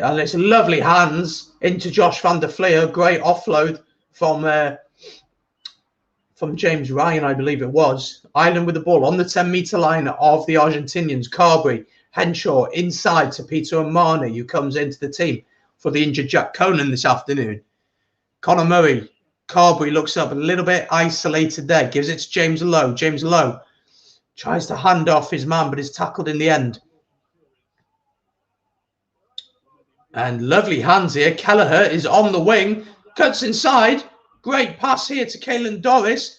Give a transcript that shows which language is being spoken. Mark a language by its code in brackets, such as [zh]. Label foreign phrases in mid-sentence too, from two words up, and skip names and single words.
[en] And it's lovely hands into Josh van der Flier. Great offload from James Ryan, I believe it was. Ireland with the ball on the 10-metre line of the Argentinians. Carberry, Henshaw inside to Peter O'Mahony, who comes into the team for the injured Jack Conan this afternoon. Conor Murray. Carberry looks up a little bit isolated there. Gives it to James Lowe. James Lowe tries to hand off his man, but is tackled in the end. And lovely hands here. Kelleher is on the wing. Cuts inside. Great pass here to Caelan Doris.